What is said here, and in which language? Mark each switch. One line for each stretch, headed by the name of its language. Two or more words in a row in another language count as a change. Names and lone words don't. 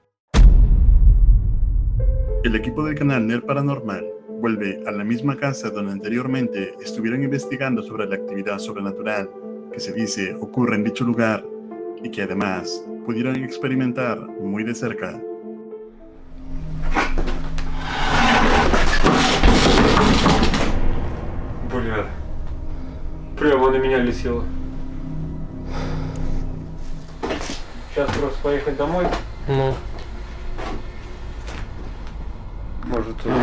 Spanish: El equipo del canal Nerd Paranormal vuelve a la misma casa donde anteriormente estuvieron investigando sobre la actividad sobrenatural que se dice ocurre en dicho lugar y que además pudieron experimentar muy de cerca.
Russian: Бля, прямо на меня летело. Сейчас просто поехать домой. Ну. Может,